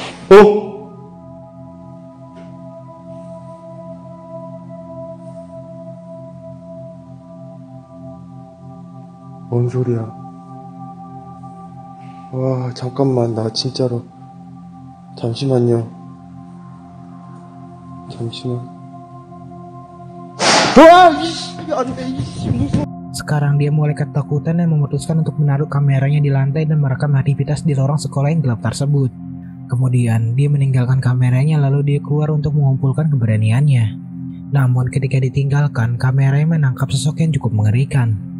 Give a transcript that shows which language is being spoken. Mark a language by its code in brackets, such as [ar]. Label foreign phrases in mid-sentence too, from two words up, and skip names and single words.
[ko] 어? 뭔 소리야? 와, 잠깐만, 나 진짜로. 잠시만요. 잠시만. 와, 이씨, 안 돼, 이씨, 무서워. [id] Sekarang dia mulai ketakutan dan memutuskan untuk menaruh kameranya di lantai dan merekam aktivitas di lorong sekolah yang gelap tersebut. Kemudian dia meninggalkan kameranya lalu dia keluar untuk mengumpulkan keberaniannya. Namun ketika ditinggalkan, kameranya menangkap sosok yang cukup mengerikan.